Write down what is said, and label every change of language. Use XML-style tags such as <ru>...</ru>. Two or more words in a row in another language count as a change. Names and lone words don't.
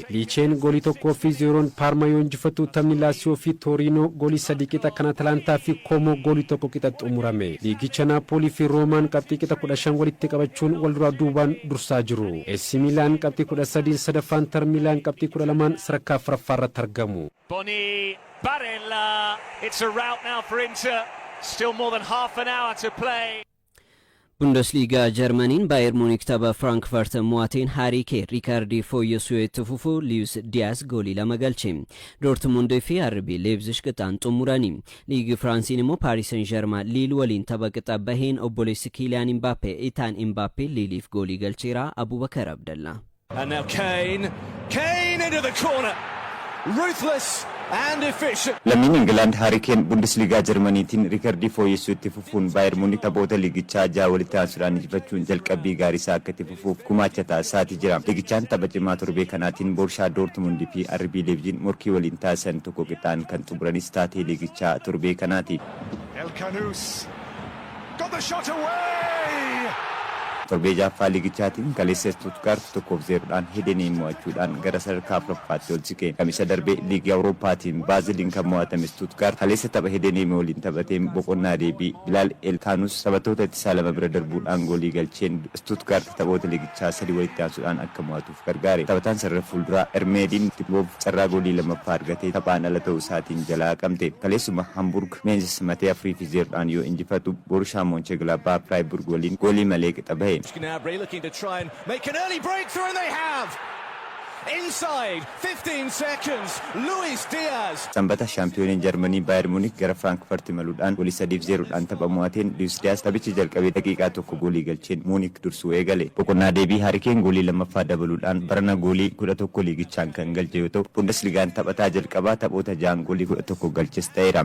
<om>Licheen goolii 1-0 Parma yoo injifatu taphni Lazio fi Torino goolii 3 qixa kan Atalanta fi Como goolii 1 qixa xumurame. Liigicha Napoli fi Roomaan qabxii qixa 15 walitti qabachuun wal duraa duubaan dursaa jiru. AC Milan qabxii 13 sadaffaan Inter Milan qabxii 12 sadarkaa afuraffaarratti argamu. Boni Barella.</om> <en>It's a rout now for Inter. Still more than half an hour to play.</en> <om>Bundesliga Germanin Bayern Munich tapha Frankfurt mo'ateen Harry Kane Ricardi fooyyessuu itti fufu Luis Diaz goolii 2 galche. Dortmund fi RB Leipzig qixaan xumurani. Liigi Faransiin immoo Paris Saint-Germain Lille waliin tapha qixa baheen obboleessi Kylian Mbappe Ethan Mbappe Lilleef goolii galcheera. Abubakar Abdallah.</om> <en>And now Kane into the corner. Ruthless and efficient.</en> <om>Lammiin England Harry Kane Bundesliga Germaniitiin Ricardi fooyyessuu itti fufuun Bayern Munich taphoota liigichaa 6 walitti aansuudhaan injifachuun jalqabbii gaarii isaa akka itti fufuuf gumaacha taasisaati jira. Liigichaan tapha cimaa torbee kanaatiin Borussia Dortmund fi RB Leipzig morkii waliin taasisan tokko qixaan kan xumuranis taatee liigichaa torbee kanaati.</om> <en>El Kanous got the shot away.</en> <om>Torbee jaaffaa liigichaatiin kaleessa Stuttgart 1-0dhaan Hedenii mo'achuudhaan gara sadarkaa afuraffaatti ol siqe. Kamisa darbee liigii Awurooppaatiin Baaziliin kan mo'atame Stuttgart kaleessa tapha Hedenii waliin taphateen boqonnaa deebii Bilal Elkanus taphattoota ittisaa 2 bira darbuudhaan goolii galcheen Stuttgart taphoota liigichaa 3 walitti aansuudhaan akka mo'atuuf gargaare. Taphataan sarara fuulduraa Ermedin Timov carraa goolii 2ffaa argatee taphaan ala ta'uu isaatiin jalaa qabte. Kaleessuma Hamburg Mainz matee 4-0dhaan yoo injifatu Borussia Mönchengladbach Freiburg waliin goolii malee qixa bahe.</om> <en>Gnabry looking to try and make an early breakthrough, and they have. Inside 15 seconds, Luis Diaz.</en> <om>Sanbata shaampiyooniin Jarmanii Bayern Munich gara Frankfurt imaluudhaan goolii 3-0dhaan tapha mo'ateen Luis Diaz taphichi jalqabee daqiiqaa tokko goolii galcheen Munich dursuu eegale. Boqonnaa deebii Harry Kane goolii 2ffaa dabaluudhaan barana goolii 11 liigichaan kan galche yoo ta'u Bundesligaan taphataa jalqabaa taphoota 6 goolii 11 galches ta'eera.</om>